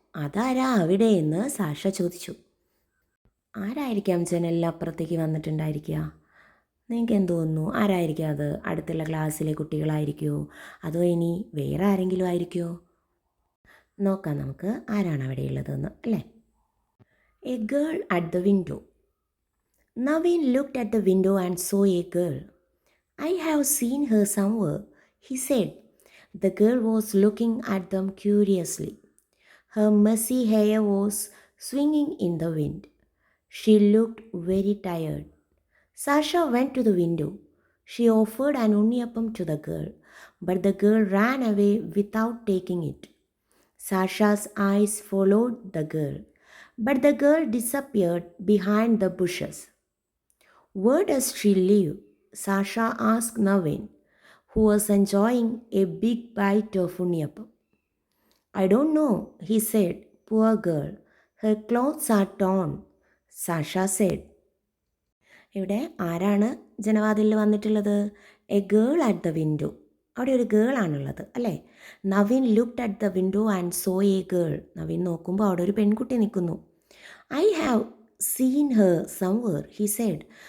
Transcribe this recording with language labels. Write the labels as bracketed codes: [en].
[ml] അതാരാ അവിടെ എന്ന് സാഷ ചോദിച്ചു. ആരായിരിക്കാം ജനലിൽ അപ്പുറത്തേക്ക് വന്നിട്ടുണ്ടായിരിക്കുക? നിങ്ങൾക്ക് എന്ത് തോന്നുന്നു? ആരായിരിക്കും അത്? അടുത്തുള്ള ക്ലാസ്സിലെ കുട്ടികളായിരിക്കുമോ, അതോ ഇനി വേറെ ആരെങ്കിലും ആയിരിക്കുമോ? നോക്കാം നമുക്ക് ആരാണ് അവിടെയുള്ളതെന്ന്, അല്ലേ? [en] A girl at the window. Naveen looked at the window and saw a girl. I have seen her somewhere, he said. The girl was looking at them curiously. Her messy hair was swinging in the wind. She looked very tired. Sasha went to the window. She offered an unniyappam to the girl, but the girl ran away without taking it. Sasha's eyes followed the girl, but the girl disappeared behind the bushes. Where does she live? Sasha asked Naveen, who was enjoying a big bite of unniyappam. I don't know, he said. Poor girl. Her clothes are torn, Sasha said. [ml] ഇവിടെ ആരാണ് ജനവാതിലിൽ വന്നിട്ടുള്ളത്? [en] A girl at the window. [ml] അവിടെ ഒരു girl ആണുള്ളത്, അല്ലേ? [en] Naveen looked at the window and saw a girl. [ml] Naveen നോക്കുമ്പോൾ അവിടെ ഒരു പെൺകുട്ടി നിൽക്കുന്നു. [en] I have seen her somewhere, he said.